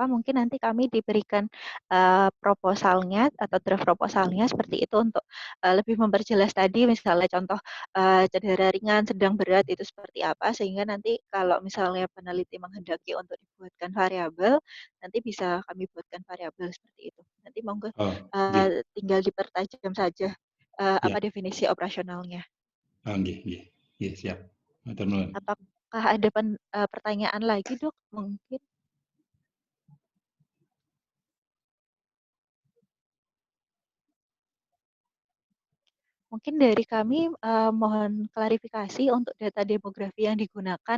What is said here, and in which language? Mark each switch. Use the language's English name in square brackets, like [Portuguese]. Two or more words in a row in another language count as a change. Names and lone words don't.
[Indonesian] Mungkin nanti kami diberikan proposalnya atau draft proposalnya seperti itu untuk lebih memperjelas tadi misalnya contoh cedera ringan, sedang, berat itu seperti apa sehingga nanti kalau misalnya peneliti menghendaki untuk dibuatkan variabel, nanti bisa kami buatkan variabel seperti itu. Nanti monggo Oh, nggih. tinggal dipertajam saja Ya. apa definisi operasionalnya. [Javanese] Oh, nggih, nggih. Nggih, siap. Matur nuwun. [Indonesian] Apakah ada pertanyaan lagi, Dok? Mungkin dari kami mohon klarifikasi untuk data demografi yang digunakan.